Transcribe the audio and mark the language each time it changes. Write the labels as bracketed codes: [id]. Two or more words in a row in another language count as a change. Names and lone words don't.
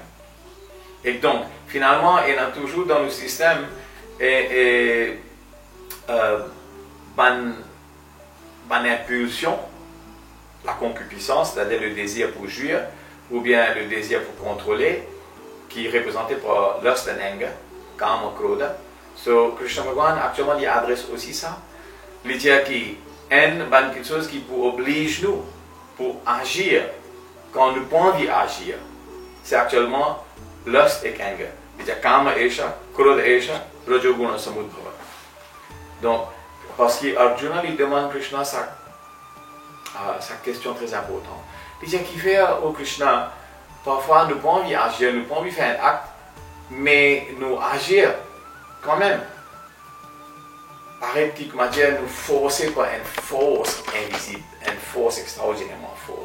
[fr] Et donc, finalement, il y a toujours dans le système une impulsion, la concupiscence, c'est-à-dire le désir pour jouir, ou bien le désir pour contrôler, qui est représenté par [en] lust and anger, [sa] kama, krodha. [fr] So, Krishna Bhagavan, actuellement, il adresse aussi ça. Il dit qu'il y a quelque chose qui oblige nous pour agir, quand nous pouvons agir. C'est actuellement lust et anger. Il dit [sa] kama esha, krodha esha, rajoguna samudbhava. [fr] Donc, parce qu'Arjuna lui demande Krishna sa sa question très importante. Il dit qu'il fait au Krishna, parfois nous pas envie d'agir, nous pas envie de faire un acte, mais nous agir quand même. Arrêtez-moi dire, nous forcer par une force invisible, une force extraordinairement forte.